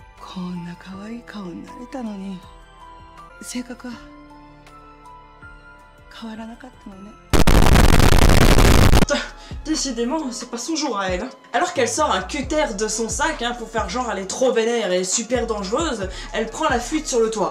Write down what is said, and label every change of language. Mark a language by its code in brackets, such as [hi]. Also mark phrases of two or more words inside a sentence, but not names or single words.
[ja] こんな可愛い顔になれたのに、性格は変わらなかったのね。 [fr] Décidément, c'est pas son jour à elle. Alors qu'elle sort un cutter de son sac pour faire genre elle est trop vénère et super dangereuse, elle prend la fuite sur le toit.